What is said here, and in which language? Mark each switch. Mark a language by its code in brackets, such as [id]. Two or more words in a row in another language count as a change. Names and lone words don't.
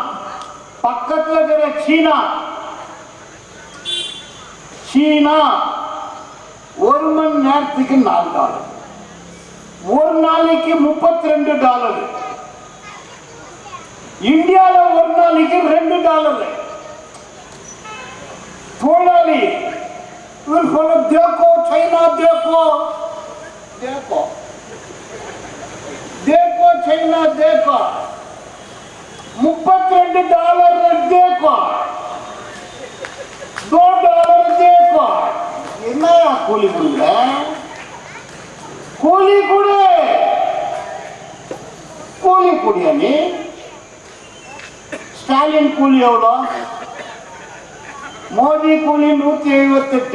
[ta] பக்கத்துல இருக்கிற சீனா 1 மணி நேரத்துக்கு $4, ஒரு நாளைக்கு $32. இந்தியால ஒரு நாளைக்கு $2. [hi] தொழிலாளி देखो चाइना, देखो देखो देखो चाइना, देखो $32 देखो, $2 देखो. [ta] என்னையா கூலி கொடுங்க? கூலி கொடு, கூலி கொடியா நீ? ஸ்டாலின் கூலி எவ்வளோ? மோடி கூலி 178.